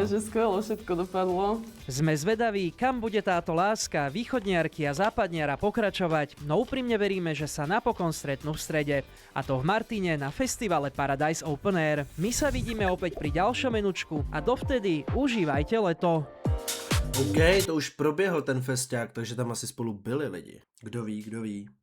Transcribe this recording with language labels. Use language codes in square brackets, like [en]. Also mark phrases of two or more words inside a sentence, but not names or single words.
[sk] takže skvelo všetko dopadlo. Sme zvedaví, kam bude táto láska východniarky a západniara pokračovať, no úprimne veríme, že sa napokon stretnú v strede. A to v Martine na festivale Paradise Open Air. My sa vidíme opäť pri ďalšom menučku a dovtedy užívajte leto. [cs] OK, to už proběhl ten festiák, takže tam asi spolu byli lidi. Kdo ví, kdo ví.